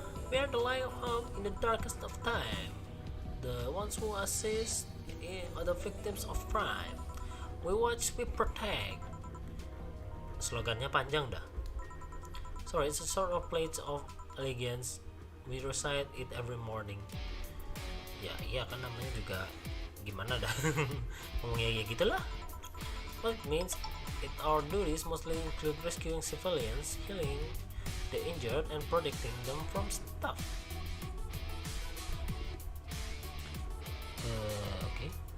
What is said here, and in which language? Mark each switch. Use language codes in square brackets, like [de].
[en] We are the light of hope in the darkest of time, the ones who assist the victims of crime. We watch, we protect. [id] Slogannya panjang dah. [en] Sorry, it's a sort of plate of elegance. We recite it every morning. [id] Ya, iya kan namanya juga gimana dah. Ngomongnya kayak gitulah. [en] What it means, our duties mostly include rescuing civilians, healing the injured, and protecting them from stuff. Okay.